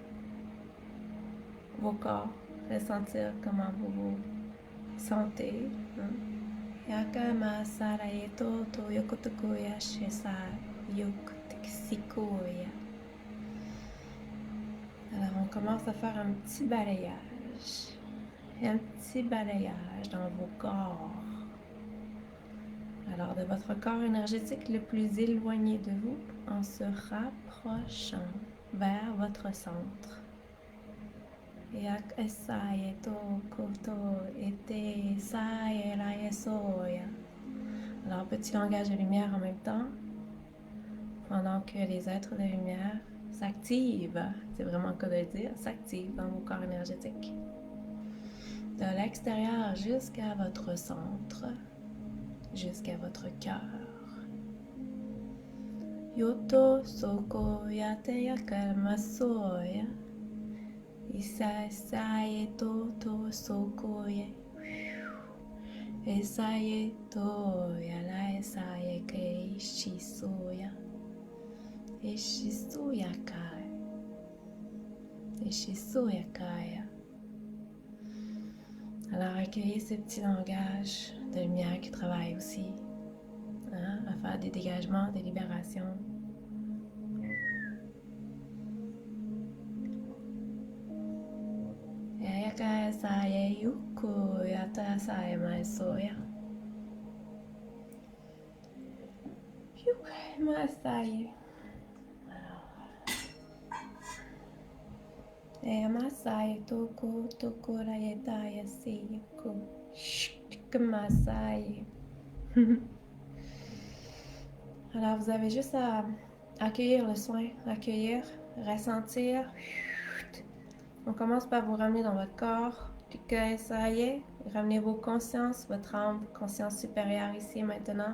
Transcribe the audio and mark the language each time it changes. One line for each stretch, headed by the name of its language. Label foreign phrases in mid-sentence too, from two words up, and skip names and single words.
French: vos corps, ressentir comment vous vous sentez. Yakama sarayeto to yokotokoya shesa yokotekisikoya. Alors on commence à faire un petit balayage. Un petit balayage dans vos corps. Alors de votre corps énergétique le plus éloigné de vous en se rapprochant vers votre centre. Yak esaye to koto ete saye la yesoya. Alors petit langage de lumière en même temps, pendant que les êtres de lumière s'activent, c'est vraiment le cas de le dire, s'activent dans vos corps énergétiques. De l'extérieur jusqu'à votre centre, jusqu'à votre cœur. Yoto soko yate yakalmasoya. Isai saye toto sokoye. Esaye toya la esaye ke ishisoya. Ishisoya kai. Ishisoya kaya. Alors accueillez ce petit langage de lumière qui travaille aussi à faire des dégagements, des libérations. Yaka saye yuko yata saye mai soya. Mai saye. Masai toko toko rayeta yasi yuko. Masai. Alors vous avez juste à accueillir le soin, accueillir, ressentir. On commence par vous ramener dans votre corps. Ça y est, ramenez vos consciences, votre âme, conscience supérieure ici maintenant.